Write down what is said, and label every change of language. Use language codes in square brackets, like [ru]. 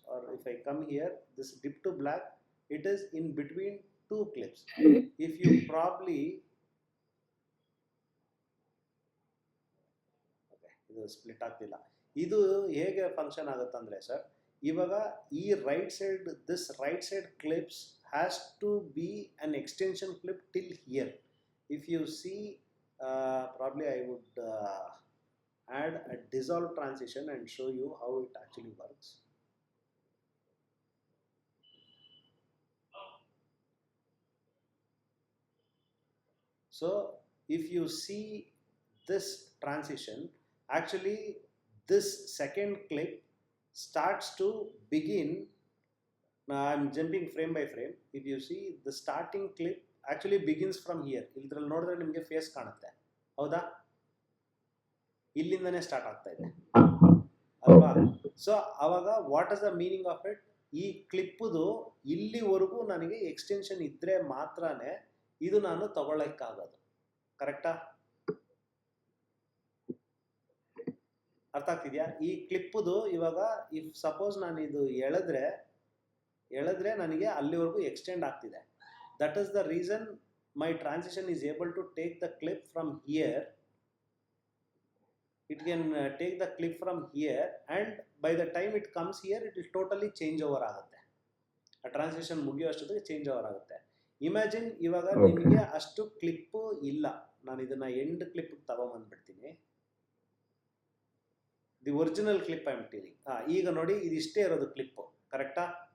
[en] Or if I come here, this dip to black, it is in between 2 clips. If you probably [kn] ಇದು split ಆಗ್ತಿಲ್ಲ. ಇದು ಹೇಗೆ function ಆಗುತ್ತೆ ಅಂದರೆ sir, ಇವಾಗ ಈ right side clips [en] Has to be an extension clip till here. If you see probably I would add a dissolve transition and show you how it actually works. So if you see this transition, actually this second clip starts to begin. Now I'm jumping frame by frame. If you see, the starting clip actually begins from here. [kn] Idರಲ್ಲಿ ನೋಡಿದ್ರೆ ನಿಮಗೆ face ಕಾಣುತ್ತೆ, ಹೌದಾ? ಇಲ್ಲಿಂದನೇ start ಆಗ್ತಾ ಇದೆ ಅಲ್ವಾ? So ಅವಾಗ [en] What is the meaning of it? [kn] ಈ ಕ್ಲಿಪ್ಪುದು ಇಲ್ಲಿವರೆಗೂ ನನಗೆ ಎಕ್ಸ್ಟೆನ್ಷನ್ ಇದ್ರೆ ಮಾತ್ರನೇ ಇದು ನಾನು ತಗೊಳ್ಳಕ್ಕಾಗೋದು. ಕರೆಕ್ಟಾ? ಅರ್ಥ ಆಗ್ತಿದ್ಯಾ? ಈ ಕ್ಲಿಪ್ಪುದು ಇವಾಗ ಇಫ್ ಸಪೋಸ್ ನಾನು ಇದು ಎಳೆದ್ರೆ ನನಗೆ ಅಲ್ಲಿವರೆಗೂ ಎಕ್ಸ್ಟೆಂಡ್ ಆಗ್ತಿದೆ. [en] That is the reason my transition is able to take the clip from here. It can take the clip from here, and by the time it comes here, it will totally change over [kn] ಆಗುತ್ತೆ. ಆ transition ಮುಗಿಯೋ ಅಷ್ಟೊತ್ತಿಗೆ change over ಆಗುತ್ತೆ. Imagine ಇವಾಗ ನಿಮಗೆ ಅಷ್ಟು clip ಇಲ್ಲ, ನಾನು ಇದನ್ನ end clip ತಗೊಂಡ್ಬಂದ್ಬಿಡ್ತೀನಿ. [en] The original clip I am telling. [kn] ಈಗ ನೋಡಿ ಇದಿಷ್ಟೇ ಇರೋದು ಕ್ಲಿಪ್, ಕರೆಕ್ಟಾ?